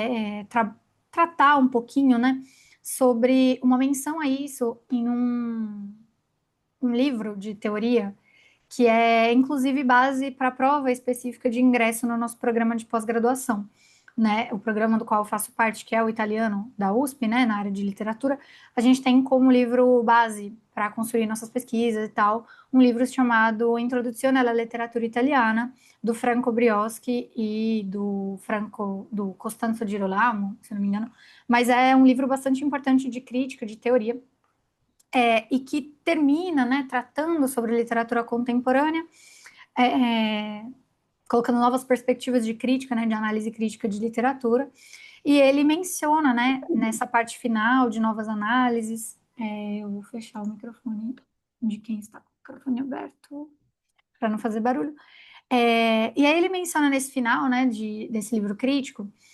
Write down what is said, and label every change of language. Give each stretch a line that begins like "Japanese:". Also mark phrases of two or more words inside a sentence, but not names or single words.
Portuguese: tratar um pouquinho, né, sobre uma menção a isso em um livro de teoria que é, inclusive, base para a prova específica de ingresso no nosso programa de pós-graduação, né? O programa do qual eu faço parte, que é o italiano da USP, né, na área de literatura, a gente tem como livro base para construir nossas pesquisas e tal, um livro chamado Introduzione alla letteratura italiana, do Franco Brioschi e do Costanzo Girolamo, se não me engano, mas é um livro bastante importante de crítica, de teoria, e que termina, né, tratando sobre literatura contemporânea, colocando novas perspectivas de crítica, né, de análise crítica de literatura, e ele menciona, né, nessa parte final de novas análises, eu vou fechar o microfone de quem está com o microfone aberto, para não fazer barulho, e aí ele menciona nesse final, né, desse livro crítico,